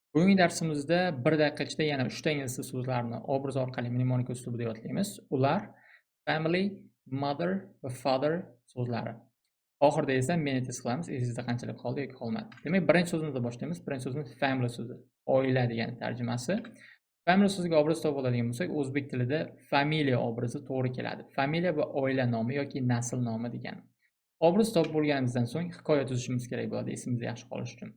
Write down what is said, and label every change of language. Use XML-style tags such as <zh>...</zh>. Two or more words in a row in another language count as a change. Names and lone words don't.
<uz>Bugungi darsimizda 1 daqiqa ichida yana 3 ta ingliz so'zlarini obraz orqali mnemonika uslubida yodlaymiz. Ular</uz> <en>family, mother</en> <uz>va father so'zlari. Oxirida esa meni test qilamiz, esingizda qanchalik qoldi yoki qolmadi. Demak, birinchi so'zimizdan boshlaymiz. Birinchi so'zimiz family so'zi. Oila degan tarjimasi. Family so'ziga obraz topib oladigan bo'lsak, o'zbek tilida familiya obrazi to'g'ri keladi. Familiya bu oila nomi yoki nasl nomi degani. Obraz topib bo'lganimizdan so'ng hikoya tuzishimiz kerak bo'ladi, esimizda yaxshi qolishi uchun.</uz>